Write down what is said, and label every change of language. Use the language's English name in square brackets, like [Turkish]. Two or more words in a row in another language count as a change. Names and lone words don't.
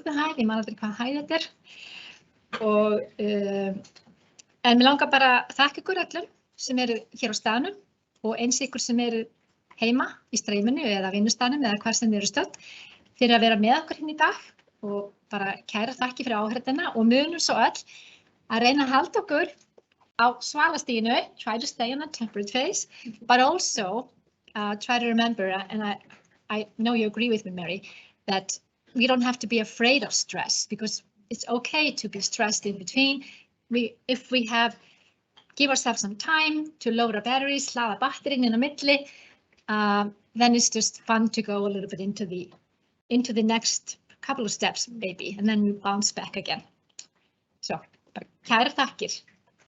[Icelandic] hæð, ég man aldrei hvað hæð þetta en mér langar bara að þakka ykkur öllum sem eru hér á staðnum og eins ykkur sem eru heima í streyminu eða vinnustaðnum eða hvar sem þið eru stödd fyrir að vera með okkur hérna í dag og bara kæra þakki fyrir áheyrnina og munum svo öll að reyna að halda okkur á svalastiginu, [English] try to stay on the temperate phase, but also try to remember, and I know you agree with me, Mary, that we don't have to be afraid of stress because it's okay to be stressed in between. If we give ourselves some time to load our batteries, [Icelandic] hlaða batterinn inn á milli, [English] then it's just fun to go a little bit into the next couple of steps maybe, and then we bounce back again. So, [Icelandic] kæra þakkir.